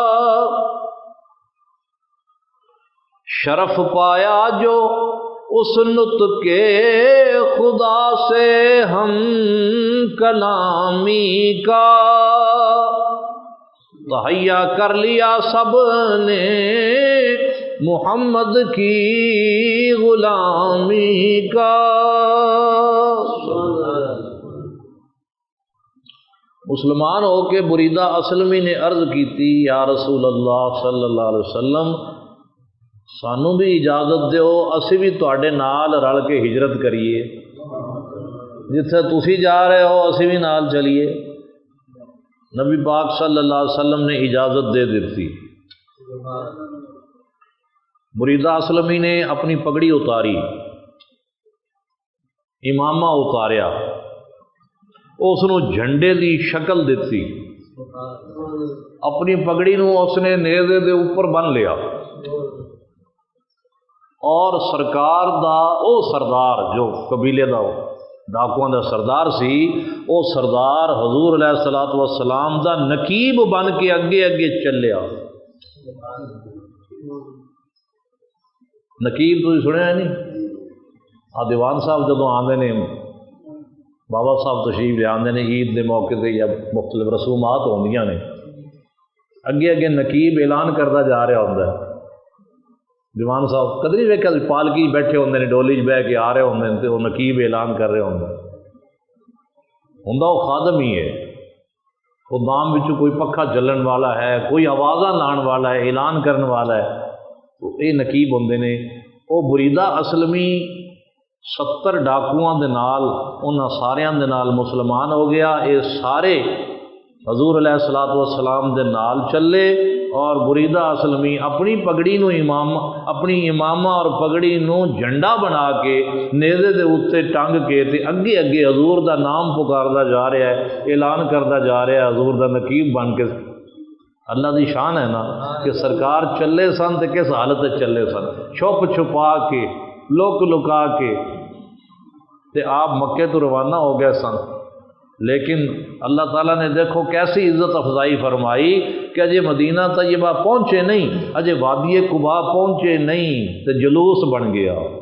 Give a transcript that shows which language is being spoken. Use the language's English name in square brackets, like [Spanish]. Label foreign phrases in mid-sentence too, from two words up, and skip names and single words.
[Urdu] شرف پایا جو اس نطق کے خدا سے ہم کلامی کا، تہیا کر لیا سب نے محمد کی غلامی کا۔ مسلمان ہو کے بریدہ اسلمی نے عرض کی تھی، [Punjabi] یا رسول اللہ [Arabic] صلی اللہ علیہ وسلم [Punjabi] سانو بھی اجازت دیو، اسی بھی تواڈے نال رل کے ہجرت کریے، جتھے تسی جا رہے ہو اسی بھی نال چلیے۔ [Urdu] نبی پاک [Arabic] صلی اللہ علیہ وسلم [Urdu] نے اجازت دے دیتی۔ [Punjabi] بریدہ اسلمی نے اپنی پگڑی اتاری، امامہ اتاریا، اس نو جھنڈے دی شکل دیتی، اپنی پگڑی نو اس نے نیزے دے اوپر بن لیا، اور سرکار دا او سردار جو قبیلے دا ڈاکواں دا سردار سی، او سردار حضور [Arabic] علیہ الصلوۃ والسلام [Punjabi] دا نقیب بن کے اگے اگے چلیا۔ نقیب تو سنیا ہے نہیں؟ دیوان صاحب جدوں آندے نے، بابا صاحب تشریف لے آندے نے عید دے موقع تے یا مختلف رسومات ہوندیاں نے، اگے اگے نقیب اعلان کرتا جا رہا ہوندا ہے۔ دیوان صاحب کدی ویکھیا پالکی بیٹھے ہوندے نے، ڈولی چ بہ کے آ رہے ہوندے نے تے وہ نقیب اعلان کر رہے ہوندا وہ خادم ہی ہے، وہ دام وچوں کوئی پکھا چلن والا ہے، کوئی آوازاں لان والا ہے، اعلان کرن والا ہے، تو یہ نقیب ہوندے نے۔ وہ بریدہ اسلمی 70 ڈاکواں دے نال انہاں ساریاں دے نال مسلمان ہو گیا۔ یہ سارے حضور [Arabic] علیہ الصلوۃ والسلام [Punjabi] دے نال چلے، اور بریدہ اسلمی اپنی پگڑی نو اپنی امامہ اور پگڑی نو جھنڈا بنا کے نیزے دے اوتے ٹنگ کے تے اگے اگے حضور دا نام پکاردا جا رہا ہے، اعلان کردا جا رہا ہے حضور دا نقیب بن کے۔ اللہ دی شان ہے نا کہ سرکار چلے سن تے کس حالت چلے سن، چھپ چھپا کے، لک لکا کے، تے آپ مکے تو روانہ ہو گئے سن۔ [Urdu] لیکن اللہ تعالیٰ نے دیکھو کیسی عزت افزائی فرمائی کہ [Punjabi] اجے مدینہ طیبہ پہنچے نہیں، اجے وادی قباء پہنچے نہیں [Urdu] تو جلوس بن گیا۔